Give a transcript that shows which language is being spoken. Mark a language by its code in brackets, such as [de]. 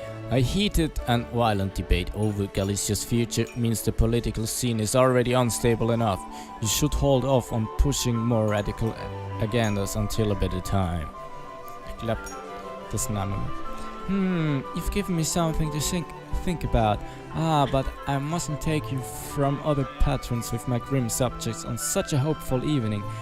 [en] A heated and violent debate over Galicia's future means the political scene is already unstable enough. You should hold off on pushing more radical agendas until a better time. [de] Ich glaube, das nehmen wir. [en] You've given me something to think about. But I mustn't take you from other patrons with my grim subjects on such a hopeful evening.